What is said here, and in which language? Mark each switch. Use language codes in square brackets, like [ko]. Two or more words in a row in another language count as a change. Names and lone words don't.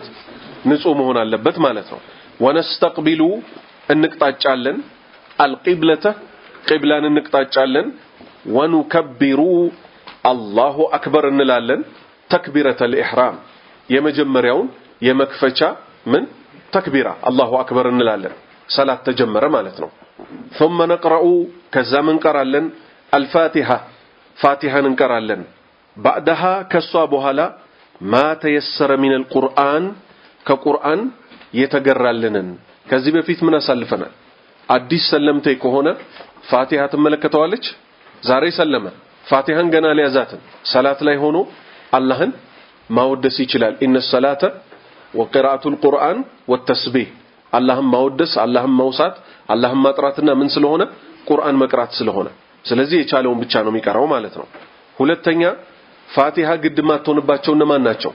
[am] ንጹህ መሆን አለበት ማለት ነው። ወነስተቅቢሉ እንቅጣጫለን አልቂብለተ ቂብላን እንቅጣጫለን [ar] ونكبر الله أكبر [am] እንላለን [ar] تكبيرة الإحرام [am] የመጀመሪያውን የመክፈቻ ምን ተክቢራ [ar] الله أكبر [am] እንላለን። ሰላት ተጀመረ ማለት ነው። [ar] ثم نقرأ [am] ከዛ ምን ቀራለን? አልፋቲሃ ፋቲሃን እንቀራለን። بعدها ከሷ በኋላ [ar] ما تيسر من القرآن [am] ከቁርአን የተገራልንን ከዚህ በፊት ምን አሳልፈናል? አዲስ ሰለምቴ ከሆነ ፋቲሃ ትመለከተዋለች። ዛሬ ሰለመ ፋቲሃን ገና ሊያዛትን ሰላት ላይ ሆኖ አላህን ማወደስ ይችላል። [ar] إن الصلاة وقراءة القرآن والتسبيح [am] አላህን ማወደስ አላህን መውሳት አላህን ማጥራትና ምን ስለሆነ ቁርአን መቅራት ስለሆነ ስለዚህ የቻለውን ብቻ ነው የሚቀራው ማለት ነው። ሁለተኛ ፋቲሃ ግድ ማትሆንባቸው እነማን ናቸው?